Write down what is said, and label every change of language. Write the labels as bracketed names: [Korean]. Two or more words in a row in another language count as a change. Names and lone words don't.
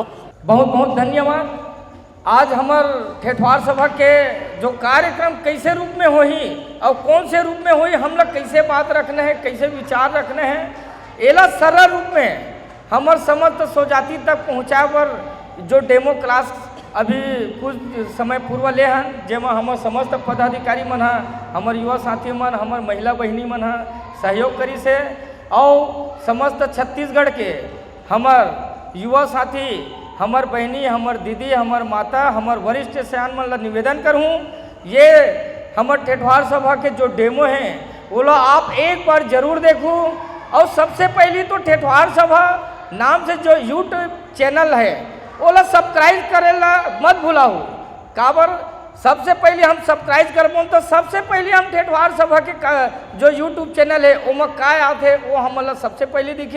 [Chhattisgarhi] बहुत बहुत धन्यवाद। आज हमार ठेठवार सभा के जो कार्यक्रम कैसे रूप में होही और कौन से रूप में होही, हम लोग कैसे बात रखने हैं, कैसे विचार रखने हैं, एला सरल रूप में हमार समस्त स्वजाति तक पहुँचाए पर जो [English] demo class [Chhattisgarhi] अभी कुछ समय पूर्व ले हैं, जेमा हमार समस्त पदाधिकारी मन है, हमार युवा साथी मन, हमार महिला बहनी मन है सहयोग करी से। और समस्त छत्तीसगढ़ के हमार युवा साथी, हमार बहनी, हमार दीदी, हमार माता, हमार वरिष्ठ सयान मन ला निवेदन करूँ, ये हमार ठेठवार सभा के जो डेमो हैं वो लो आप एक बार जरूर देखो। और सबसे पहली तो ठेठवार सभा नाम से जो [English] YouTube channel [Chhattisgarhi] है वो ला सब्सक्राइब करेला मत भूलाओ। काबर सबसे पहले हम सब्सक्राइब करबो तो सबसे पहले हम ठेठवार सभा के जो [English] YouTube channel [Chhattisgarhi] है वो में का आते वो हम सबसे पहले दिखी।